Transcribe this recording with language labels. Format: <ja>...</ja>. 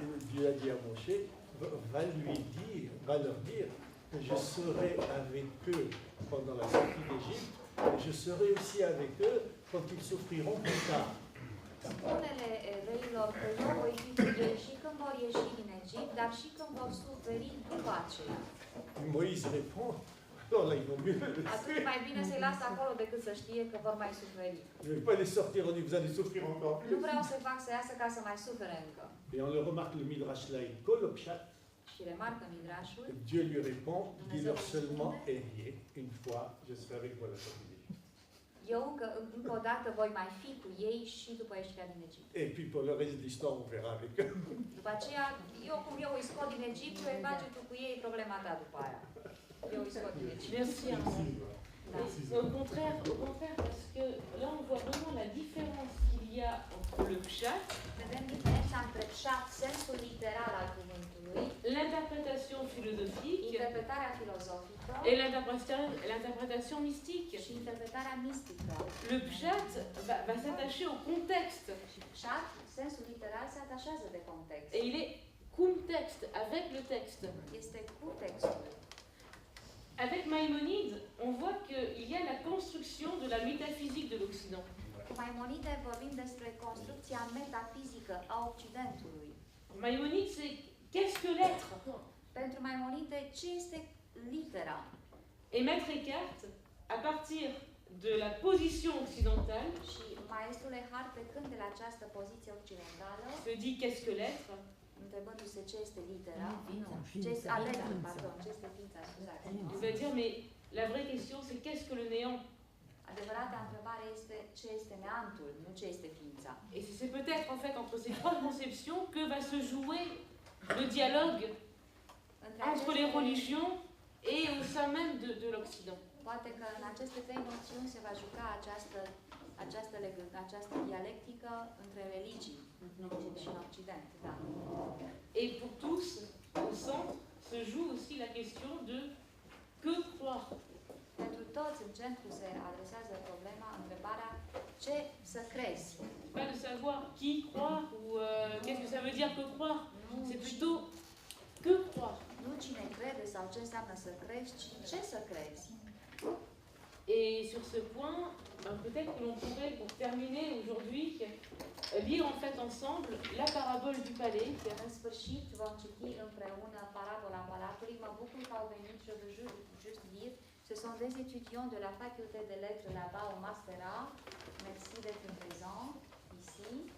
<fr>Dieu a dit à Moshe, va leur dire que je serai avec eux pendant la sortie d'Égypte, et je serai aussi avec eux quand ils souffriront plus tard.</fr> <ro>Spune-le evreilor că eu voi fi cu ei și când vor ieși din Egipt, dar și când vor suferi după aceea.</ro> <fr>Moïse répond, alors là, ils vont mieux.</fr> <ro>Atunci mai bine să-i las acolo decât să știe că vor mai suferi.</ro> <fr>Je ne vais pas les sortir, on dit vous allez souffrir encore</fr> <ro>Nu</ro> <fr>plus.</fr> <ro>vreau să-i fac să iasă ca să mai sufere încă.</ro> <fr>Et on le remarque, le Midrash là, il colle au pshat.</fr> <ro>Și remarcă Midrashul,</ro> <fr>Dieu lui répond, dis-leur seulement Erié, une fois, je serai avec vous à la sortie d'Égypte.</fr> <ro>eu încă o dată voi mai fi cu ei și după ieșirea din Egipt.</ro> <fr>Et puis pour le reste de l'histoire, on verra avec eux.</fr> <ro>După aceea, eu îi scot din Egipt, vei face tu cu ei problema ta după aia. Eu îi scot din Egipt.</ro> <fr>Merci Armand. Au contraire, parce que là on voit vraiment la différence qu'il y a entre le pshat,</fr> <ro>Vedem diferența între pshat, sensul literal al cuvântului,</ro> <fr>l'interprétation philosophique,</fr> <ro>interpretarea filozofică</ro> <fr>et l'interprétation mystique.</fr> <ro>și interpretarea mistică.</ro> <fr>Le pshat va s'attacher au contexte.</fr> <ro>Pshat, sensul literal, se atașează de context.</ro> <fr>Et il est cum texte, avec le texte.</fr> <ro>Este cu textul.</ro> <fr>Avec Maïmonide, on voit qu'il y a la construction de la métaphysique de l'Occident.</fr> <ro>Cu Maimonide vorbim despre construcția metafizică a Occidentului.</ro> <fr>Maïmonide, c'est qu'est-ce que l'être?</fr> <ro>Pentru Maimonide, ce este litera?</ro> <fr>Et Maître Eckhart, à partir de la position occidentale,</fr> <ro>Și maestrul Eckhart, plecând de la această poziție occidentală,</ro> <fr>se dit qu'est-ce que l'être?</fr> <ro>întrebându-se ce este litera, ce este pardon, ce este ființa, scuzați.</ro> <fr>Il va dire, mais la vraie question, c'est qu'est-ce que le néant?</fr> <ro>Adevărata întrebare este ce este neantul, nu ce este ființa.</ro> <fr>Et c'est peut-être en fait entre ces trois conceptions que va se jouer le dialogue entre les religions et au sein même de l'Occident.</fr> <ro>Poate că în aceste trei noțiuni se va juca această dialectică între religii și în Occident. Da.</ro> <fr>Et pour tous, au centre, se joue aussi la question de que croire.</fr> <ro>Pentru toți în centru se adresează problema, întrebarea ce să crezi.</ro> <fr>Pas de savoir qui croire ou qu'est-ce que ça veut dire que croire. C'est plutôt que croire.</fr> <ro>Nu cine crede sau ce înseamnă să crezi, ci ce să crezi.</ro> <fr>Et sur ce point, peut-être que l'on pourrait, pour terminer aujourd'hui, lire en fait ensemble la parabole du palais.</fr> <ro>În sfârșit vom citi împreună parabola Palatului. Mă bucur că au venit și just dire.</ro> <fr>Ce sont des étudiants de la faculté de lettres là-bas au Mastera. Merci d'être présents ici.</fr>